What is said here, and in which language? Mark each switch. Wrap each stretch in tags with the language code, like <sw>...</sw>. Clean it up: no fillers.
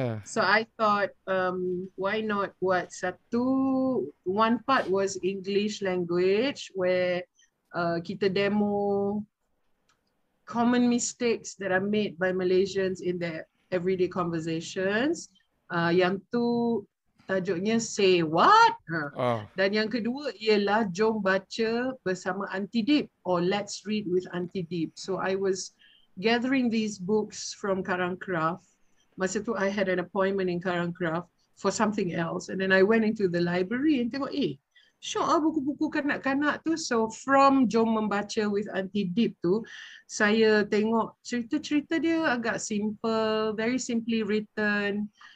<en>So I thought, why not</en> <ms>buat</ms> <en>one part was English language where</en> <ms>kita</ms> <en>demo common mistakes that are made by Malaysians in their everyday conversations.</en> <ms>Yang tu tajuknya Say What? Dan yang kedua ialah Jom Baca Bersama Aunty Dip or Let's Read with Aunty Dip.</ms> <en>So I was gathering these books from Karangcraft.</en> <ms>Masa tu</ms> <en>I had an appointment in Karangcraft for something else. And then I went into the library and</en> <ms>tengok, syok lah buku-buku kanak-kanak tu.</ms> <en>So from</en> <ms>Jom Membaca with Aunty Dip tu, saya tengok cerita-cerita dia agak simple,</ms> <en>very simply written.</en>